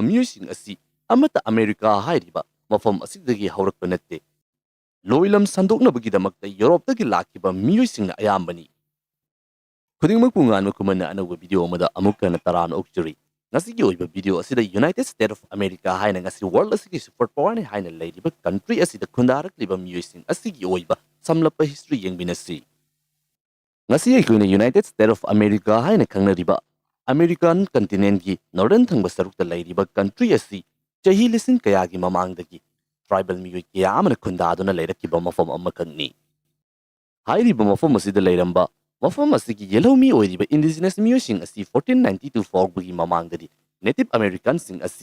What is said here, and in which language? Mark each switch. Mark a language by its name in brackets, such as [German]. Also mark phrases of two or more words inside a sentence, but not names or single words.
[Manipuri] ꯃꯤꯑꯣꯏꯁꯤꯡ ꯑꯁꯤ amata America hairiba mafam asidagi haurakpa natte loilam sandoknabagidamakta Europe-dagi lakiba miyoisingna ayambani khudingmak pungan Khuman anauba video amada amukka na taran okjuri ngasigi oiba video asida United States of America haina ngasi world asigi [English] support power [Manipuri] ni haina leiriba country asida khundarakliba miyoising asigi oiba samlapa history yengbinasi ngasi aikoina United States of America haina khangnariba American continent gi northern thangba sarukta leiriba country asi chahi lising kayagi mamangdagi tribal miyoi kaya amana khundaduna leirakkiba mafam amakangni hairiba mafam asida leiramba mafam asigi yellow mi oiriba indigenous miyoising asi 1492 fogbugi mamangdadi [English] native American [Manipuri] sing asi